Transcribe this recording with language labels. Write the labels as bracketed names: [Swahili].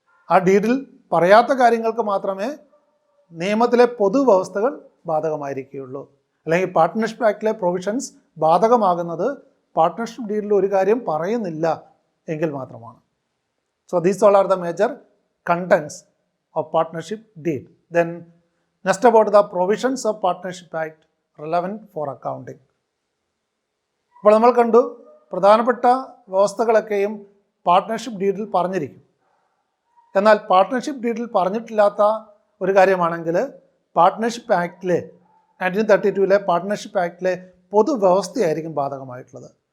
[Malayalam] ആ ഡീഡിൽ പറയാത്ത കാര്യങ്ങൾക്ക് മാത്രമേ നിയമത്തിലെ പൊതുവ്യവസ്ഥകൾ ബാധകമായിരിക്കുകയുള്ളൂ. അല്ലെങ്കിൽ പാർട്ട്ണർഷിപ്പ് ആക്ടിലെ പ്രൊവിഷൻസ് ബാധകമാകുന്നത് പാർട്ട്ണർഷിപ്പ് ഡീഡിൽ ഒരു കാര്യം പറയുന്നില്ല എങ്കിൽ മാത്രമാണ്. [English] So these all are the major contents of partnership deed. Then next about the provisions of Partnership Act relevant for accounting. [Malayalam] അപ്പോൾ നമ്മൾ കണ്ടു, പ്രധാനപ്പെട്ട വ്യവസ്ഥകളൊക്കെയും പാർട്ട്ണർഷിപ്പ് ഡീഡിൽ പറഞ്ഞിരിക്കും. എന്നാൽ പാർട്ട്ണർഷിപ്പ് ഡീഡിൽ പറഞ്ഞിട്ടില്ലാത്ത ഒരു കാര്യമാണെങ്കിൽ പാർട്ട്ണർഷിപ്പ് ആക്ടിലെ 1932 പാർട്ട്ണർഷിപ്പ് ആക്ടിലെ പൊതുവ്യവസ്ഥയായിരിക്കും ബാധകമായിട്ടുള്ളത്.